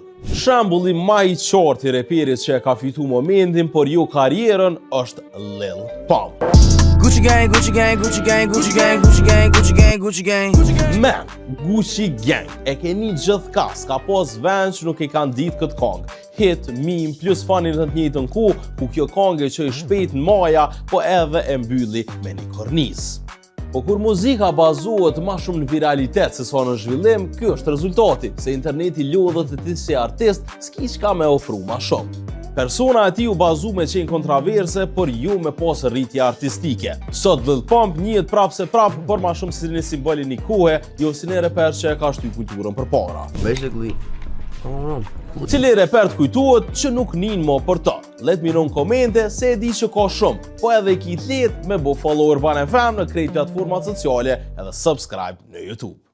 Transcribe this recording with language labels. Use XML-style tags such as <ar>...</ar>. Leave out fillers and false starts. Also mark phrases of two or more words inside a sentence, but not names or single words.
<sq>Shembulli më I qartë I reperit që e ka fitu momentin, por jo karrierën, është Lil Pump.</sq> <en>Gucci gang, Gucci gang, Gucci gang, Gucci gang, Gucci gang, Gucci gang, Gucci gang.</en> <sq>Man, Gucci Gang e keni gjithkas, ka pas vend që nuk e kanë ditë këtë kongë. Hit, meme, plus fanin në të njëjtën kohë, ku kjo kongë që I shpejt në maja, po edhe e mbylli me një kornis. Po kur muzika bazohet ma shumë në viralitet se sa në zhvillim, kjo është rezultati, se interneti lodhët e ti si artist s'ki qka me ofru ma shumë. Persona e ti u bazu me qenë kontraverse, por ju me pas rritje artistike. Sot Lil Pump njihet prap se prap, por ma shumë si një simboli një kohe, jo si një reper që e ka shty kulturën për para.</sq> <en>Basically, I don't know.</en> <sq>Cili reper të kujtuhet që nuk nin mo për ta.</sq> <en>Let me know</en> <sq>në komente se e di që ka shumë, po edhe I ki t'let me bo follower Ban FM në krejt platformat sociale edhe subscribe në YouTube.</sq>